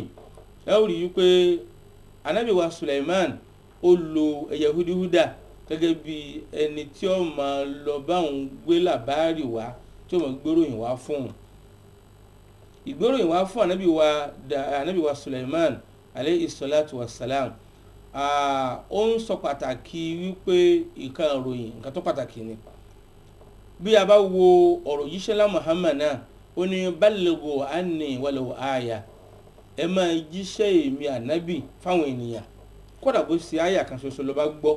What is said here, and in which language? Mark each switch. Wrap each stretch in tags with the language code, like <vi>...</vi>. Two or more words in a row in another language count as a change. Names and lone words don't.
<yo>Ẹ ó rí wípé ànábì wa Sulaiman ó lo ẹyẹ húdúhúdà gẹ́gẹ́ bí ẹni tí ó máa lọ bá òun gbé làbárì wá, tí ó máa gbéròyìn wá fún òun. Ìgbéròyìn wá fún ànábì wa Sulaiman</yo> <ar>عليه الصلاة والسلام.</ar> <yo>Ó ń sọ pàtàkì wípé nǹkan ìròyìn nǹkan tó pàtàkì ni. Bí a bá wo ọ̀rọ̀ yíṣẹ́ lá Muhammad náà, ó ní</yo> <ar>بلغوا عني ولو آية,</ar> <yo>ẹ máa jíṣẹ́ èmi ànábì fáwọn ènìyàn kódà bó ṣe àyà kan ṣoṣo ló bá gbọ́.</yo>